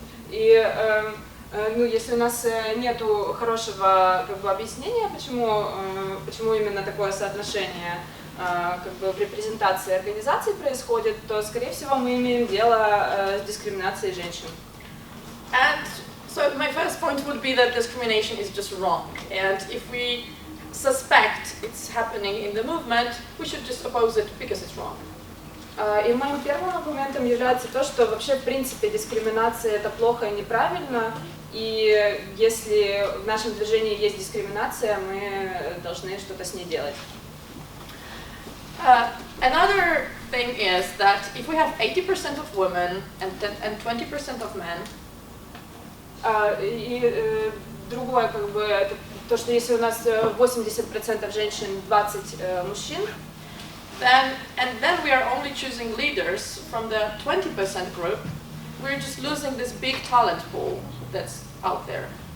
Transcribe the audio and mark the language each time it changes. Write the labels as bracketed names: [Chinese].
[Russian] И если у нас нету хорошего объяснения, почему именно такое соотношение в репрезентации организаций происходит, то, скорее всего, мы имеем дело с дискриминацией женщин. [English] And so my first point would be that discrimination is just wrong, and if we suspect it's happening in the movement, we should just oppose it because it's wrong. [Russian] И моим первым аргументом является то, что вообще в принципе дискриминация это плохо и неправильно, и если в нашем движении есть дискриминация, мы должны что-то с ней делать. [English] Another thing is that if we have 80% of women and 20% of men, [Russian] и другое, как бы, это то, что если у нас 80% женщин, 20 мужчин, [English] then we are only choosing leaders from the 20% group, we're just losing this big talent pool that's out there.